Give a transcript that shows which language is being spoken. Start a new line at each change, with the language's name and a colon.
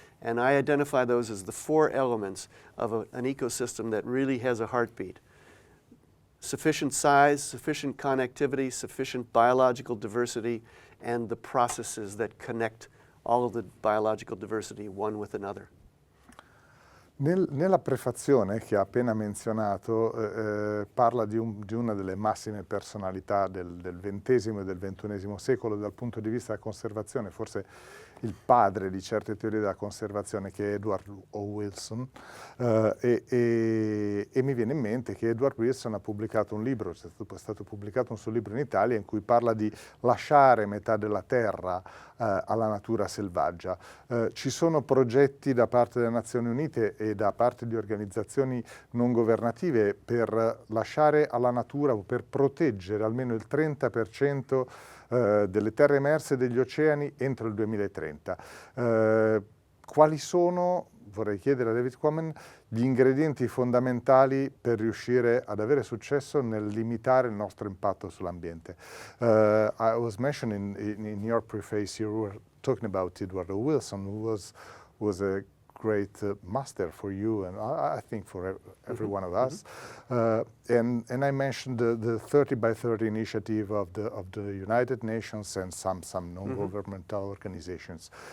English: And I identify those as the four elements of an ecosystem that really has a heartbeat. Sufficient size, sufficient connectivity, sufficient biological diversity, and the processes that connect all of the biological diversity one with another.
Italian: Nella prefazione che ha appena menzionato parla di una delle massime personalità del XX e del XXI secolo dal punto di vista della conservazione, forse il padre di certe teorie della conservazione, che è Edward O. Wilson, e mi viene in mente che Edward Wilson ha pubblicato un libro, è stato pubblicato un suo libro in Italia, in cui parla di lasciare metà della terra alla natura selvaggia. Ci sono progetti da parte delle Nazioni Unite e da parte di organizzazioni non governative per lasciare alla natura o per proteggere almeno il 30% delle terre emerse e degli oceani entro il 2030. Quali sono, vorrei chiedere a David Quammen, gli ingredienti fondamentali per riuscire ad avere successo nel limitare il nostro impatto sull'ambiente?
English: I was mentioning in your preface, you were talking about Edward O. Wilson, who was a great master for you, and I think for every one of us. And I mentioned the 30 by 30 initiative of the United Nations and some non-governmental organizations.